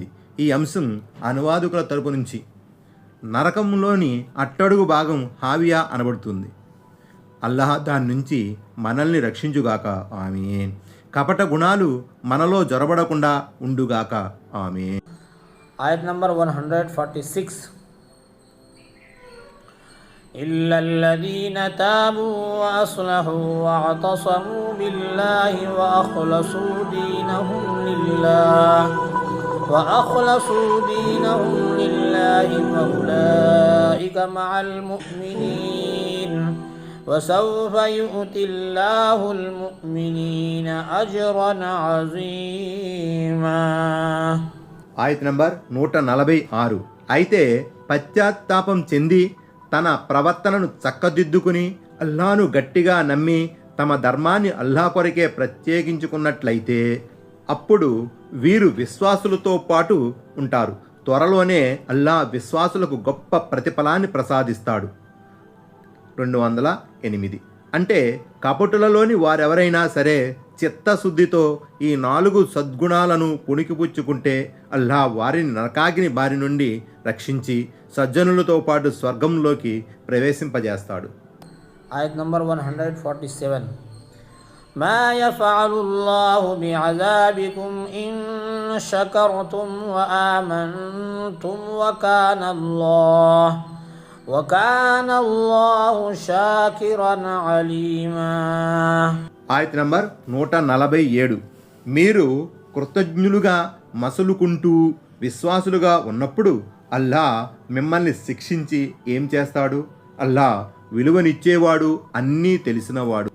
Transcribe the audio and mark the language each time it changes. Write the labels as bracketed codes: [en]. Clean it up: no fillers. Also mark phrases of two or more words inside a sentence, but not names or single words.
[te] ఈ అంశం అనువాదకుల తరపు నుంచి నరకంలోని అట్టడుగు భాగం హావియా అనబడుతుంది. అల్లాహ్ దాని నుంచి మనల్ని రక్షించుగాక, ఆమీన్. కపట గుణాలు మనలో జొరబడకుండా ఉండుగాక, ఆమీన్. ఆయత్ నంబర్ 146. [ar] إلا الذين تابوا وأصلحوا واعتصموا بالله وأخلصوا دينهم لله فأولئك أولئك مع المؤمنين وسوف يؤتي الله المؤمنين أجرا عظيما. [te] ఆయత్ నంబర్ 146. అయితే పశ్చాత్తాపం చెంది తన ప్రవర్తనను చక్కదిద్దుకుని అల్లాను గట్టిగా నమ్మి తమ ధర్మాన్ని అల్లా కొరకే ప్రత్యేకించుకున్నట్లయితే అప్పుడు వీరు విశ్వాసులతో పాటు ఉంటారు. త్వరలోనే అల్లా విశ్వాసులకు గొప్ప ప్రతిఫలాన్ని ప్రసాదిస్తాడు. 208. అంటే కపటులలోని వారెవరైనా సరే చిత్తశుద్ధితో ఈ 4 సద్గుణాలను పుణికిపుచ్చుకుంటే అల్లా వారిని నరకాగ్ని బారి నుండి రక్షించి సజ్జనులతో పాటు స్వర్గంలోకి ప్రవేశింపజేస్తాడు. [en] Ayat number 147. [ar] ما يفعل الله بعذابكم إن شكرتم وآمنتم وكان الله شاكرا عليما. [te] ఆయత్ నంబర్ 147. మీరు కృతజ్ఞులుగా మసలుకుంటూ విశ్వాసులుగా ఉన్నప్పుడు అల్లా మిమ్మల్ని శిక్షించి ఏం చేస్తాడు? అల్లా విలువనిచ్చేవాడు, అన్నీ తెలిసినవాడు.